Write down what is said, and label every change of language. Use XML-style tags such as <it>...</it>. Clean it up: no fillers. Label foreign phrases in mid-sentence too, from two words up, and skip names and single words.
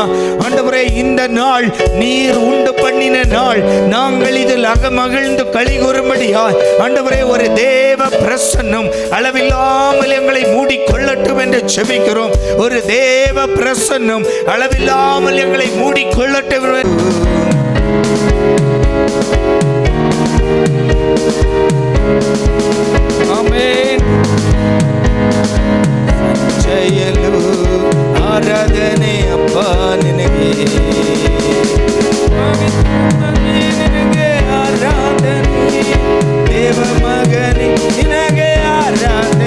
<ta>ஆண்டவரே இந்த நாள் நீர் உண்டு பண்ணின நாள், நாங்கள் இதில் அகமகிழ்ந்து களி கூறும்படியாய் ஆண்டவரே ஒரு தேவ பிரசன்னம் அளவில்லாமல் எங்களை மூடிக்கொள்ளட்டும் என்று ஜெபிக்கிறோம். ஒரு தேவ பிரசன்னம் அளவில்லாமல் எங்களை மூடிக்கொள்ளட்டும். ஆமென்.</ta> <kn>ಜಯಲು ಆರಾಧನೆ ಅಪ್ಪ ನಿನಗೆ, ನಿನಗೆ ಆರಾಧನೆ ದೇವ ಮಗನೇ ನಿನಗೆ ಆರಾಧನೆ.</kn>